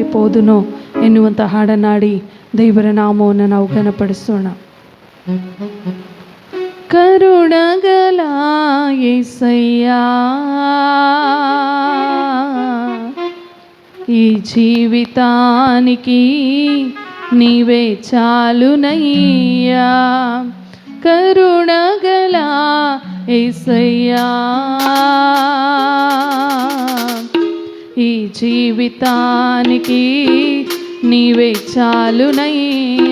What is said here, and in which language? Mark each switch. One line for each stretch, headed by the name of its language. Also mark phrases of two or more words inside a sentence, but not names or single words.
Kannada: ಹೋದುನೋ ಎನ್ನುವಂಥ ಹಾಡನ್ನಾಡಿ ದೇವರ ನಾಮವನ್ನು ನಾವು ಘನಪಡಿಸೋಣ.
Telugu: ಕರುಣಗಲ యేసయ్య, ఈ జీవితానికి నీవే చాలునయ్యా. కరుణగల యేసయ్యా, ఈ జీవితానికి నీవే చాలునయ్యా.